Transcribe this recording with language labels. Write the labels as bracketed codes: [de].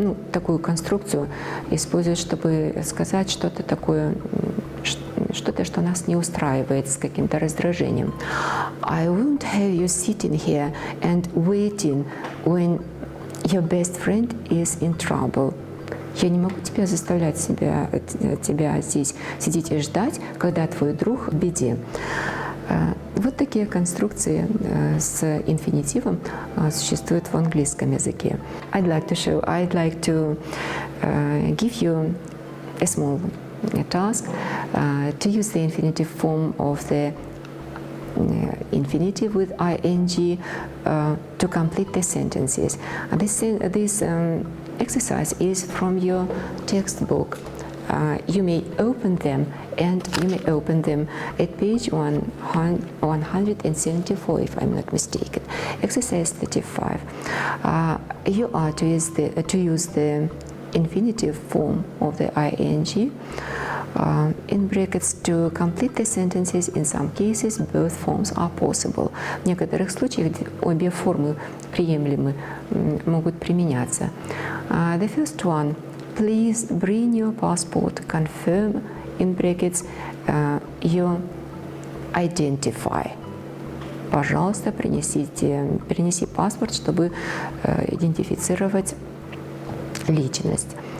[ru] Такую конструкцию используют, чтобы сказать что-то такое, что-то, что нас не устраивает, с каким-то раздражением. [en] I won't have you sitting here and waiting when your best friend is in trouble. [ru] Я не могу тебя заставлять тебя здесь сидеть и ждать, когда твой друг в беде. Вот такие конструкции с инфинитивом существуют в английском языке. [en] I'd like to give you a small task to use the infinitive form of the infinitive with ing to complete the sentences. This exercise is from your textbook. You may open them at page 174, if I'm not mistaken. Exercise 35. You are to use the infinitive form of the ing In brackets, to complete the sentences, in some cases, both forms are possible. [ru] В некоторых случаях обе формы приемлемы, могут применяться. [en] The first one, please bring your passport, confirm, in brackets, your identify. [ru] Пожалуйста, принеси паспорт, чтобы идентифицировать личность.